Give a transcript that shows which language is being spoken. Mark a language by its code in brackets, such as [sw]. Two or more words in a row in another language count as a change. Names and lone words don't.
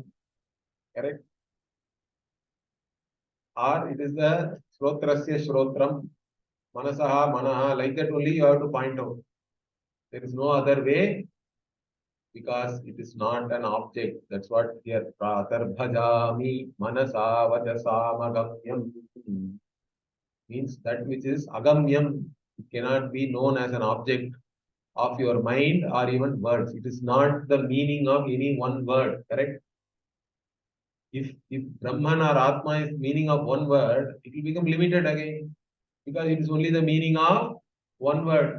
[en] Correct? Or it is the [sa] Shrotrasya Shrotram. Manasaha Manaha. [en] Like that only you have to point out. There is no other way, because it is not an object. That's what here [sa] Pratarbhajámi manasá vacasámagamyam [en] means, that which is agamyam. It cannot be known as an object of your mind or even words. It is not the meaning of any one word. Correct? If Brahman or Atma is meaning of one word, it will become limited again, because it is only the meaning of one word.